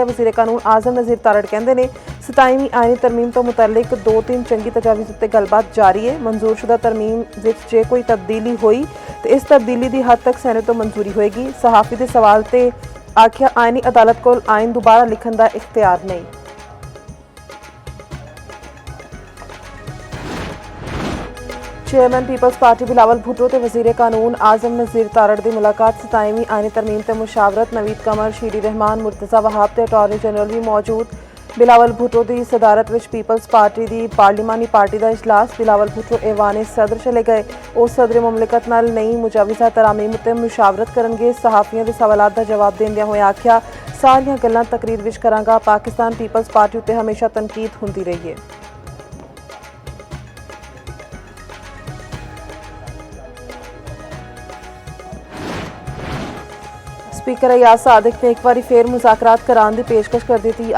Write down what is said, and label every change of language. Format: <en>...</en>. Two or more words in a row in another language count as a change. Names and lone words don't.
<pa>ਵਜ਼ੀਰ ਕਾਨੂੰਨ ਆਜ਼ਮ ਨਜ਼ੀਰ ਤਾਰੜ ਕਹਿੰਦੇ ਨੇ 27ਵੀਂ ਆਇਨੀ ਤਰਮੀਮ ਤੋਂ ਮੁਤਅਲਕ 2-3 ਚੰਗੀ ਤਜਾਵੀਜ਼ ਉੱਤੇ ਗੱਲਬਾਤ ਜਾਰੀ ਹੈ। ਮਨਜ਼ੂਰਸ਼ੁਦਾ ਤਰਮੀਮ ਵਿੱਚ ਜੇ ਕੋਈ ਤਬਦੀਲੀ ਹੋਈ ਤੇ ਇਸ ਤਬਦੀਲੀ ਦੀ ਹੱਦ ਤੱਕ ਸੈਨੇਟ ਤੋਂ ਮਨਜ਼ੂਰੀ ਹੋਏਗੀ। ਸਹਾਫੀ ਦੇ ਸਵਾਲ ਤੇ ਆਖਿਆ ਆਇਨੀ ਅਦਾਲਤ ਕੋਲ ਆਇਨ ਦੁਬਾਰਾ ਲਿਖਣ ਦਾ ਇਖਤਿਆਰ ਨਹੀਂ।</pa> <ur>چیئرمین پیپلز پارٹی بلاول بھٹو تے وزیر قانون اعظم نذیر تارڑ کی ملاقات. 27ਵੀਂ آئینی ترمیم تے مشاورت نوید قمر، شیری رحمان، مرتضیٰ وہاب تے اٹارنی جنرل بھی موجود. بلاول بھٹو کی صدارت میں پیپلز پارٹی کی پارلیمانی پارٹی کا اجلاس. بلاول بھٹو ایوان صدر چلے گئے.</ur> <pa>ਵੋ ਸਦਰ ਮੁਮਲਿਕਤ ਨਾਲ ਨਈ ਮੁਜਾਵਿਜ਼ਾ ਤਰਾਮੀਮ ਉੱਤੇ ਮੁਸ਼ਾਵਰਤ ਕਰਨਗੇ।</pa> <ur>صحافیوں کے سوالات کا جواب</ur> <pa>ਦੇਂਦਿਆਂ ਹੋਏ ਆਖਿਆ ਸਾਰੀਆਂ ਗੱਲਾਂ ਤਕਰੀਰ ਵਿੱਚ ਕਰਾਂਗਾ। ਪਾਕਿਸਤਾਨ ਪੀਪਲਜ਼ ਪਾਰਟੀ ਉੱਤੇ ਹਮੇਸ਼ਾ ਤਨਕੀਦ ਹੁੰਦੀ ਰਹੀ ਹੈ।</pa> <ur>اسپیکر ایاز صادق نے ایک بار پھر مذاکرات کرانے کی پیشکش کر دی تھی.</ur>